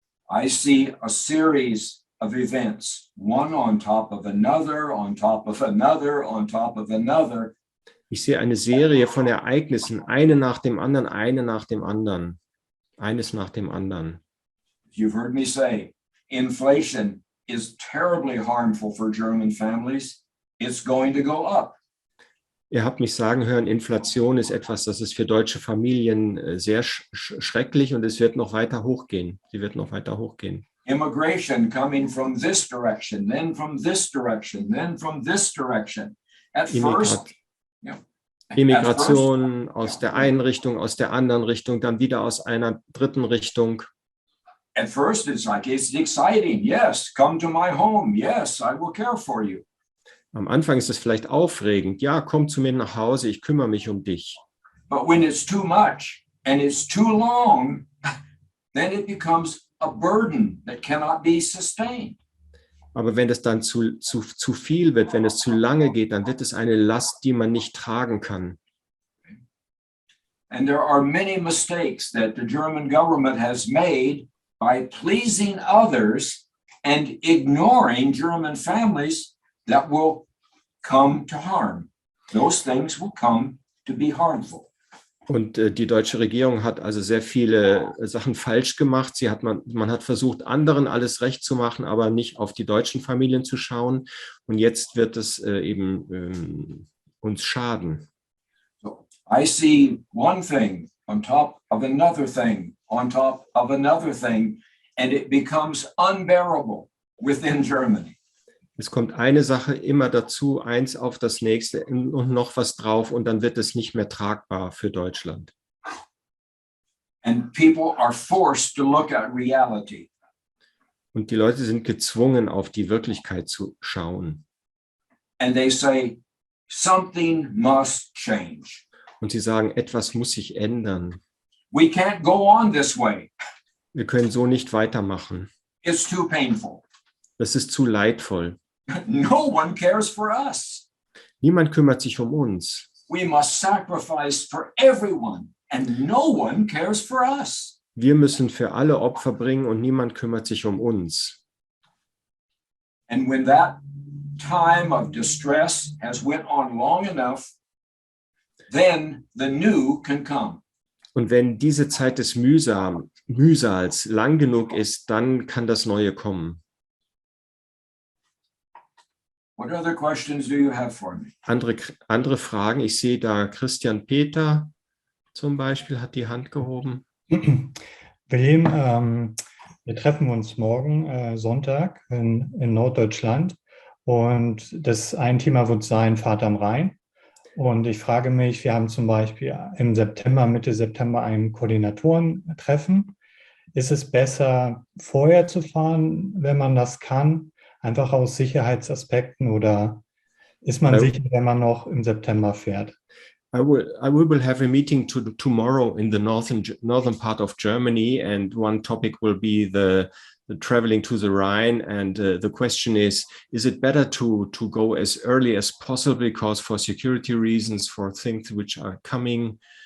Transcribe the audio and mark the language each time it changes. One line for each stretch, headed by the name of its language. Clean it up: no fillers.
English: I see a series of events, one on top of another, on top of another, on top of another.
German: Ich sehe eine Serie von Ereignissen, eine nach dem anderen, eine nach dem anderen, eines nach dem anderen.
English: You've heard me say, inflation is terribly harmful for German families. It's going to go up.
German: Ihr habt mich sagen hören, Inflation ist etwas, das ist für deutsche Familien sehr schrecklich und es wird noch weiter hochgehen. Sie wird noch weiter hochgehen.
English: Immigration coming from this direction, then from this direction, then from this direction. At first, yeah.
German: Immigration aus der einen Richtung, aus der anderen Richtung, dann wieder aus einer dritten Richtung.
English: At first, it's like, it's exciting. Yes, come to my home. Yes, I will care for you.
German: Am Anfang ist es vielleicht aufregend. Ja, komm zu mir nach Hause, ich kümmere mich um dich.
English: But when it's too much and it's too long, then it becomes a burden that cannot be sustained.
German: Aber wenn es dann zu viel wird, wenn es zu lange geht, dann wird es eine Last, die man nicht tragen kann.
English: And there are many mistakes that the German government has made by pleasing others and ignoring German families that will come to harm. Those things will come to be harmful.
German: Und die deutsche Regierung hat also sehr viele Sachen falsch gemacht. Man hat versucht, anderen alles recht zu machen, aber nicht auf die deutschen Familien zu schauen. Und jetzt wird es eben uns schaden.
English: So, I see one thing on top of another thing, on top of another thing, and it becomes unbearable within Germany.
German: Es kommt eine Sache immer dazu, eins auf das nächste und noch was drauf und dann wird es nicht mehr tragbar für Deutschland.
English: And people are forced to look at reality.
German: Und die Leute sind gezwungen, auf die Wirklichkeit zu schauen.
English: And they say, something must change.
German: Und sie sagen, etwas muss sich ändern.
English: We can't go on this way.
German: Wir können so nicht weitermachen.
English: It's too painful.
German: Das ist zu leidvoll.
English: No one cares for us.
German: Niemand kümmert sich um uns.
English: We must sacrifice for everyone, and no one cares for us.
German: Wir müssen für alle Opfer bringen und niemand kümmert sich um uns.
English: And when that time of distress has went on long enough, then the new can come.
German: Und wenn diese Zeit des Mühsals lang genug ist, dann kann das Neue kommen.
English: What other questions do you have for me?
German: Andere Fragen? Ich sehe da Christian Peter zum Beispiel hat die Hand gehoben. William, wir treffen uns morgen Sonntag in Norddeutschland und das ein Thema wird sein Fahrt am Rhein. Und ich frage mich, wir haben zum Beispiel im September, Mitte September ein Koordinatoren-Treffen. Ist es besser, vorher zu fahren, wenn man das kann? Einfach aus Sicherheitsaspekten oder ist man sicher, wenn man noch im September fährt?
English: I will have a meeting tomorrow in the northern part of Germany, and one topic will be the traveling to the Rhine. And the question is it better to go as early as possible because for security reasons, for things which are coming?